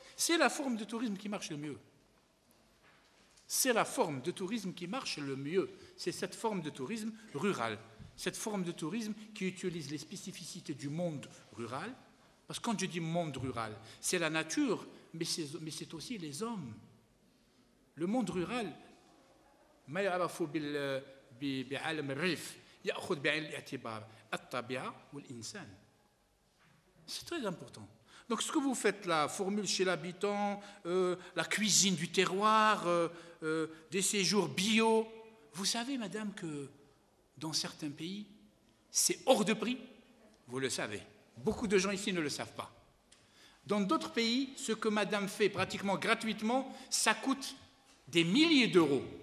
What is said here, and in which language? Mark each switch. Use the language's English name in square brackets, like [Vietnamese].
[French] C'est la forme de tourisme qui marche le mieux. C'est la forme de tourisme qui marche le mieux. C'est cette forme de tourisme rural. Cette forme de tourisme qui utilise les spécificités du monde rural. Parce que quand je dis monde rural, c'est la nature, mais c'est aussi les hommes. Le monde rural, [Arabic] ما يعرفوا بعالم الريف يأخذ بعين الاعتبار الطبيعة والإنسان. [French] C'est très important. Donc ce que vous faites là, formule chez l'habitant, la cuisine du terroir, des séjours bio, vous savez, madame, que dans certains pays, c'est hors de prix, vous le savez. Beaucoup de gens ici ne le savent pas. Dans d'autres pays, ce que madame fait pratiquement gratuitement, ça coûte des milliers d'euros.